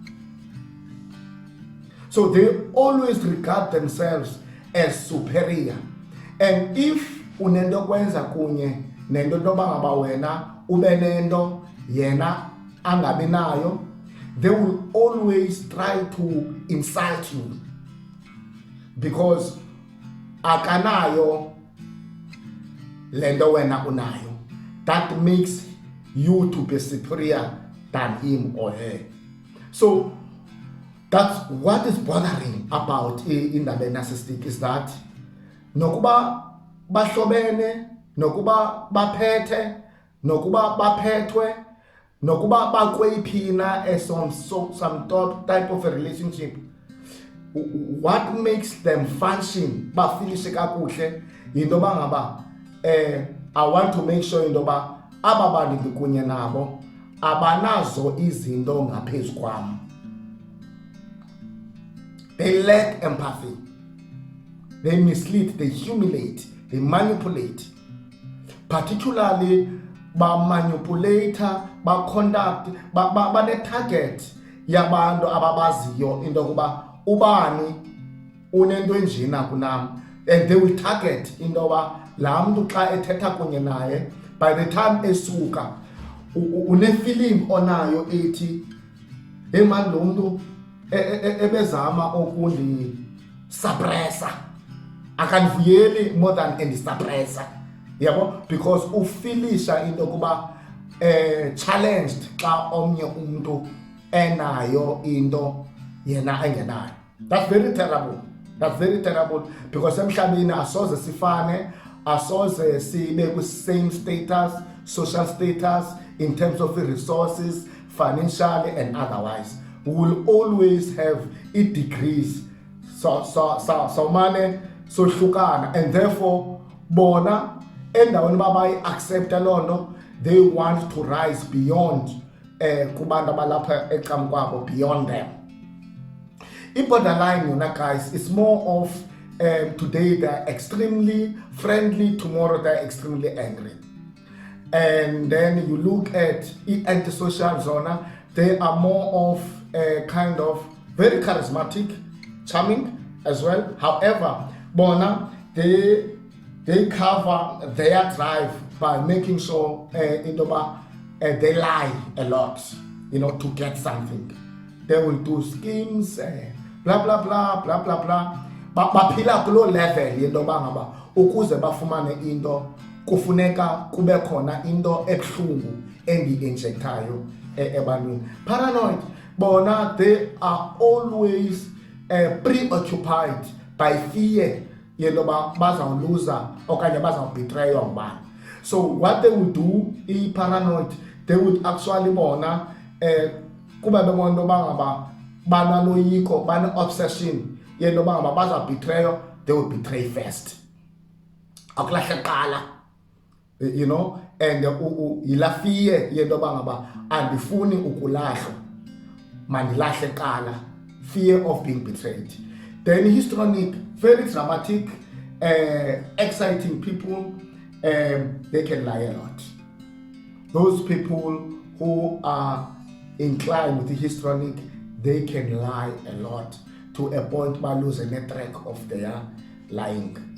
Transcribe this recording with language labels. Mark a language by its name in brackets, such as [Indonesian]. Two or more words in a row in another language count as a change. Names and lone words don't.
[English] So they always regard themselves as superior. And if [Xhosa] unento kwenza kunye nento yoba ngaba wena ube nento yena angabi nayo, [English] they will always try to insult you because [Xhosa] akanayo lento wena unayo. [English] That makes you to be superior than him or her. So that's what is bothering about in the narcissistic is that nokuba [Xhosa] bahlobene, nokuba baphethe, nokuba baphethwe, nokuba bakweyiphina [English] as some type of a relationship, what makes them function [Xhosa] bafilishe kakuhle yinto yoba ngaba [English] I want to make sure [Xhosa] into yoba aba bantu ndikunye nabo abanazo izinto ngaphezu kwam. [English] They lack empathy. They mislead, they humiliate, they manipulate. [Xhosa] Particularly ba-manipulate, ba-conduct, bane-target yabantu ababaziyo into yokuba ubani unento enjena kunam, [English] and they will target [Xhosa] into yoba laa mntu xa ethetha kunye naye [English] by the time [Xhosa] esuka une-feeling onayo ethi [English] hey man [Xhosa] lo mntu ebezama okundisuppressa akandivuyeli [English] more than [Xhosa] endisuppressa, yabo, because ufilisha into yokuba challenged xa omnye umntu enayo into yena engenayo. [English] That's very terrible. That's very terrible because [Xhosa] emhlabeni asoze sifane, asoze sibe [English] with same status, social status in terms of the resources, financially and otherwise. We will always have it degrees. [Xhosa] So mane so hlukana, [English] and therefore [Xhosa] bona endaweni babayi accept lono, [English] they want to rise beyond [Xhosa] kubantu abalapha ecam kwabo, [English] beyond them. Borderline, guys, it's more of today they're extremely friendly, tomorrow they're extremely angry. And then you look at antisocial zona, they are more of kind of very charismatic, charming as well. However, bona they cover their drive by making sure they lie a lot, to get something. They will do schemes, blah blah blah blah blah blah. [Xhosa] Baphila kulo level yendoba ngaba ukuze bafumane into kufuneka kube khona into ebuhlungu engi-injectayo ebantwini. [English] Paranoid, bona they are always preoccupied by fear [Xhosa] yendoba bazawuluza okanye bazawubetraywa ngubani. [English] So what they would do, paranoid, they would actually [Xhosa] bona kuba bebona intoba ngaba banaloyiko, bane-obsession yentoba ngaba bazawubetray, [English] they will betray first. [Xhosa] Akulahle qala, and yila fear yentoba ngaba andifuni ukulahlwa, mandilahle qala, [English] fear of being betrayed. Then histrionic, very dramatic, exciting people, they can lie a lot. Those people who are inclined with the histrionic, they can lie a lot to a point by losing a track of their lying,